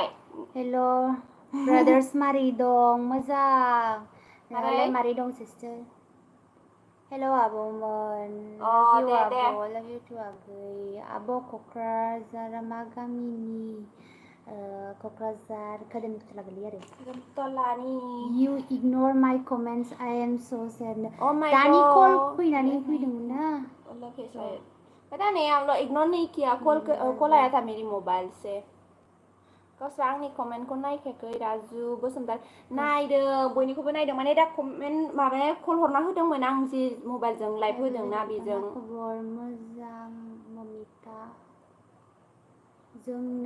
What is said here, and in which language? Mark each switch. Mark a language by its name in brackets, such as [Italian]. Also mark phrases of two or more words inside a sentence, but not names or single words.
[Bodo] हेल' ब्रादार्स मारै दं मोजां नोंहालाय मारै दं सिस्टार हेल' आब'मोन [English] love you [Bodo] आब' [English] love you to [Bodo] आगै आब' क'क्राझारा मा गामिनि क'क्राझार खोदोमतला गोलैयो आरो खोदोमतलानि [English] you ignore my comments I am so sad [Bodo] दानि कल फैनानै फैदोंमोन ना [Hindi] पता नहीं हम लोग इग्नोर नहीं किया कॉल आया था मेरी मोबाइल से [Bodo] गावस्रा आंनि कमेन्टखौ नायखायाखै राजु बसुमतारी नायदों बयनिखौबो नायदों माने दा कमेन्ट माबाया कल हरना होदोंमोन आं जे मबाइलजों लाइभ होदोंना बेजों खबर मोजां ममिता जोंना